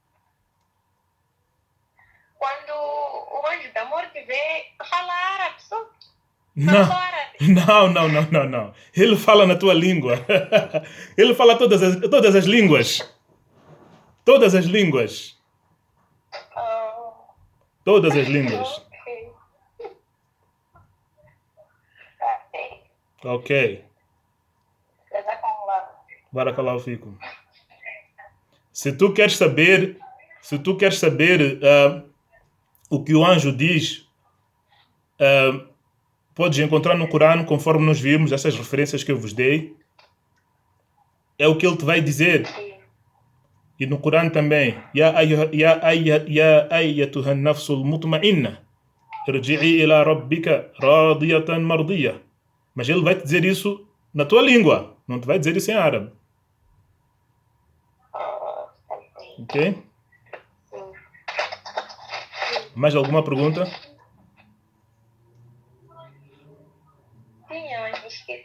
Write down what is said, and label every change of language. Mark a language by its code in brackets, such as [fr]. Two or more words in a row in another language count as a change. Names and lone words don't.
[pt] quando o anjo da morte vê, fala árabe só. Não. Fala árabe. Não. Ele fala na tua língua. Ele fala todas as línguas. Todas as línguas. Oh, Todas as línguas. ok. Ok. Ok. [ar] Jazakallah. بارك الله فيكم. [pt] Se tu queres saber o que o anjo diz, podes encontrar no Corão, conforme nós vimos, essas referências que eu vos dei. É o que ele te vai dizer. E no Corão também. [ar] يا أيتها النفس المطمئنة. ارجعي إلى ربك راضية مرضية. [pt] Mas ele vai te dizer isso na tua língua. Não te vai dizer isso em árabe. Ok? Mais alguma pergunta? Tinha, mas esqueci.